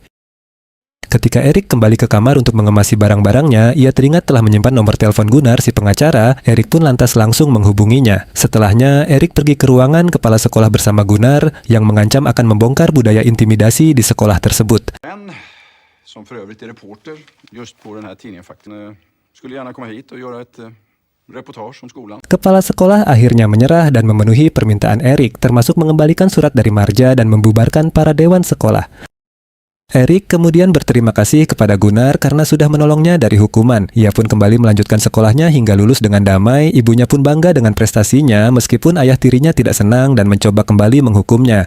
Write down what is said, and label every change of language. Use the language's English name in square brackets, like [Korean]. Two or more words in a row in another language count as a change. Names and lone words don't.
[Indonesian] Ketika Erik kembali ke kamar untuk mengemasi barang-barangnya, ia teringat telah menyimpan nomor telepon Gunnar si pengacara. Erik pun lantas langsung menghubunginya. Setelahnya, Erik pergi ke ruangan kepala sekolah bersama Gunnar yang mengancam akan membongkar budaya intimidasi di sekolah tersebut. [Swedish] Som för övrigt är reporter just på den här tidningen faktiskt skulle gärna komma hit och göra ett reportage om skolan. [Indonesian] Kepala sekolah akhirnya menyerah dan memenuhi permintaan Erik, termasuk mengembalikan surat dari Marja dan membubarkan para dewan sekolah. Erik kemudian berterima kasih kepada Gunnar karena sudah menolongnya dari hukuman. Ia pun kembali melanjutkan sekolahnya hingga lulus dengan damai. Ibunya pun bangga dengan prestasinya meskipun ayah tirinya tidak senang dan mencoba kembali menghukumnya.